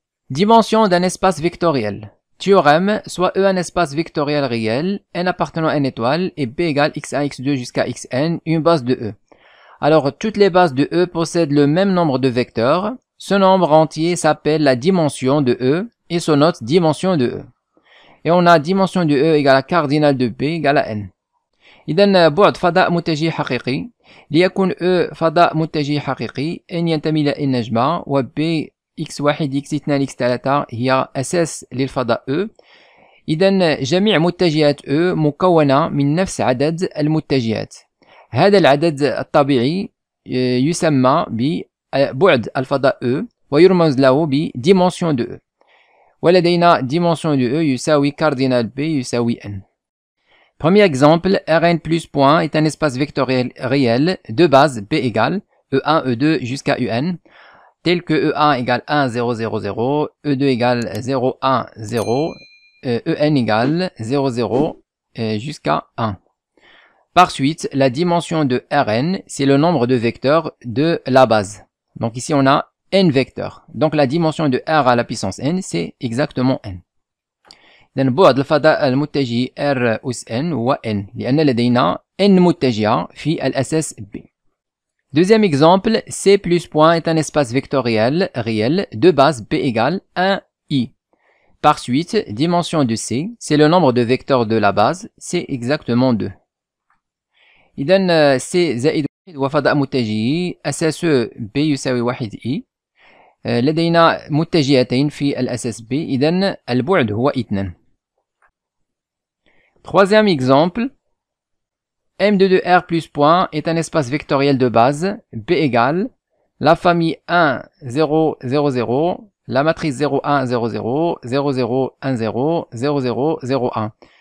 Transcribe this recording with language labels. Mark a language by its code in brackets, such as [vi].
[fr] Dimension d'un espace vectoriel. Théorème, soit E un espace vectoriel réel, n appartenant à n étoile, et B égale x1, x2 jusqu'à xn, une base de E. Alors, toutes les bases de E possèdent le même nombre de vecteurs. Ce nombre entier s'appelle la dimension de E, et son autre dimension de E. Et on a dimension de E égale à cardinal de B égale à n. [ar] إذن بعد فضاء متجه حقيقي ليكون E فضاء متجه حقيقي n ينتمي إلى n نجمة و B x1 x2 x3 هي أساس للفضاء E. إذن جميع متجهات E مكونة من نفس عدد المتجهات. هذا العدد الطبيعي يسمى ببعد الفضاء E ويرمز له ب [fr] dimension de E. [ar] ولدينا [fr] dimension de E [ar] يساوي cardinal B يساوي n. [fr] Premier exemple, Rn plus point est un espace vectoriel réel de base B égale E1, E2 jusqu'à Un, tel que E1 égale 1, 0, 0, 0, E2 égale 0, 1, 0, En égale 0, 0 jusqu'à 1. Par suite, la dimension de Rn, c'est le nombre de vecteurs de la base. Donc ici, on a n vecteurs. Donc la dimension de R à la puissance n, c'est exactement n. [ar] إذن بعد الفضاء المتجه R أس n هو n لأن لدينا n متجهة في الأساس B. [fr] Deuxième exemple, C plus point est un espace vectoriel réel de base B égale 1i. Par suite, dimension de C, c'est le nombre de vecteurs de la base, c'est exactement 2. [ar] إذن C زائد 1 هو فضاء متجه أساسه B يساوي 1i. لدينا متجهتين في الأساس B، إذن البعد هو 2. [fr] Troisième exemple, M2 de R plus point est un espace vectoriel de base B égale la famille 1, 0, 0, 0, la matrice 0, 1, 0, 0, 0, 0, 1, 0, 0, 0, 0, 1.